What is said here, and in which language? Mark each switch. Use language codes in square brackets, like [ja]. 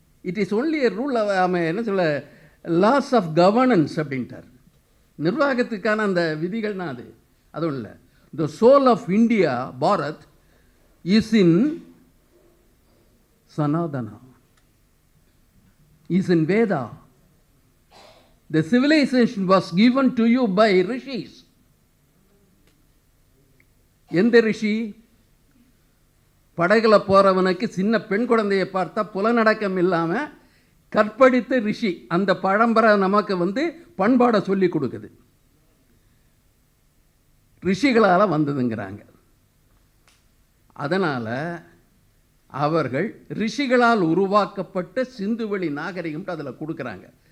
[en] it is only a rule, [ta] என்ன சொல்ல, [en] Laws of governance அப்படின்ட்டார். [ta] நிர்வாகத்துக்கான அந்த விதிகள்னா அதுவும் இல்லை. [en] The soul of India Bharat is in Sanatana, is in Veda. The civilization was given to you by rishis. [ta] எந்த ரிஷி? படகுல போறவனுக்கு சின்ன பெண் குழந்தையை பார்த்தா புலநடக்கம் இல்லாமல் கற்பழித்த ரிஷி. அந்த பரம்பரை நமக்கு பண்பாடை சொல்லி கொடுக்குது. ரிஷிகளால் வந்ததுங்கிறாங்க. அதனால் அவர்கள் ரிஷிகளால் உருவாக்கப்பட்ட சிந்துவெளி நாகரிகம்ட்டு அதில் கொடுக்குறாங்க.